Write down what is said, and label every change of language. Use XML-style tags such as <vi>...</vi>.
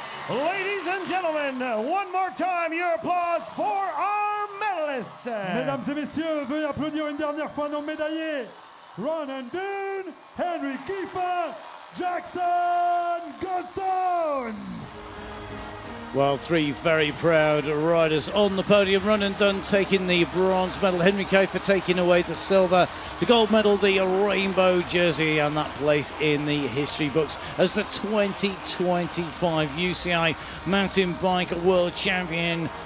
<en>Ladies and gentlemen, one more time, your applause for our medalists.</en> <fr>Mesdames et messieurs, veuillez applaudir une dernière fois nos médaillés.</fr> <en>Run and Dune, Henry Kiefer, Jackson Goldstone. Well, three very proud riders on the podium. Brun taking the bronze medal, Henry Kiefer taking away the silver, the gold medal, the rainbow jersey, and that place in the history books as the 2025 UCI Mountain Bike World Champion</en>